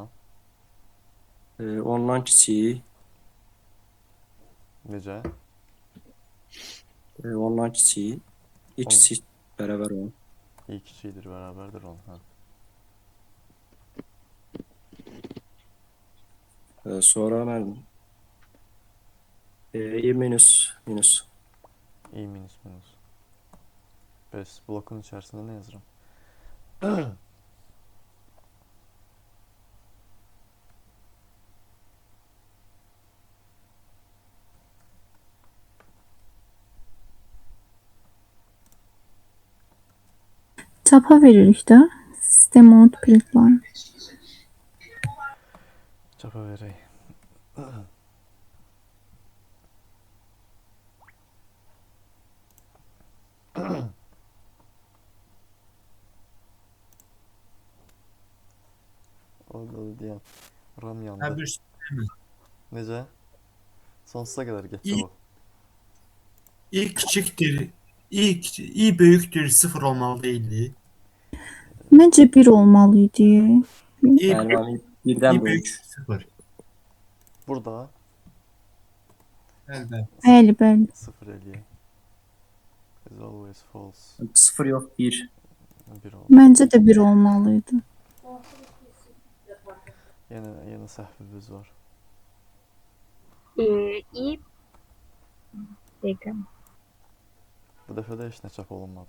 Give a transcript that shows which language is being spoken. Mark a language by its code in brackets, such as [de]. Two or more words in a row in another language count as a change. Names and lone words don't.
[az] ondan kiçik, Necə? ondan kiçik, i kiçik bərabər 10. İyi kiçikdir, bərabərdir 10. Hə. Sonra mən i minus. İyi minus minus. Bəs blokun içərisində nə yazıram? Çapa veririk də. [en] System out printline. [az] Çapa verək. Orada deyəm. RAM Hə, yandı. bir Necə? Sonsuza qədər getdi İyi. bu. [tr] i küçükdür. i böyükdür 0 olmalı değildi. [az] Məncə 1 olmalı idi. i, Yəni mən birdən i böyük. 0. Burada Əlbəttə. Bəli, bəli. 0 eləyək. [en] Is always false. [az] 0 yox, 1. 1 oldu. Məncə də 1 olmalı idi. Yenə səhvimiz var. İ dəqiqə. Bu dəfə də heç nə çap olunmadı.